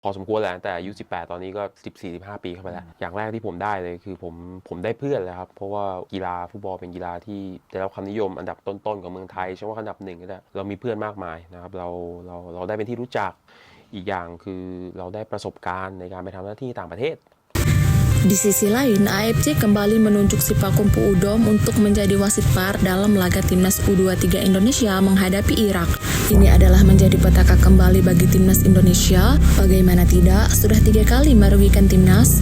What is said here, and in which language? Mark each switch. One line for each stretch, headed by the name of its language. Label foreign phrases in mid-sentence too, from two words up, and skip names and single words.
Thai: พอสมควรแหละแต่อายุ18ตอนนี้ก็14-15ปีเข้าไปแล้วอย่างแรกที่ผมได้เลยคือผมได้เพื่อนเลยครับเพราะว่ากีฬาฟุตบอลเป็นกีฬาที่ได้รับความนิยมอันดับต้นๆของเมืองไทยใช่ว่าอันดับ1ก็ได้เรามีเพื่อนมากมายนะครับเราได้เป็นที่รู้จักอีกอย่างคือเราได้ประสบการณ์ในการไปทำหน้าที่ต่างประเทศ
Indonesian: Di sisi lain, AFC kembali menunjuk Sipakum Puudom untuk menjadi wasit VAR dalam laga timnas U23 Indonesia menghadapi Irak. Ini adalah menjadi petaka kembali bagi timnas Indonesia. Bagaimana tidak, sudah 3 kali merugikan timnas.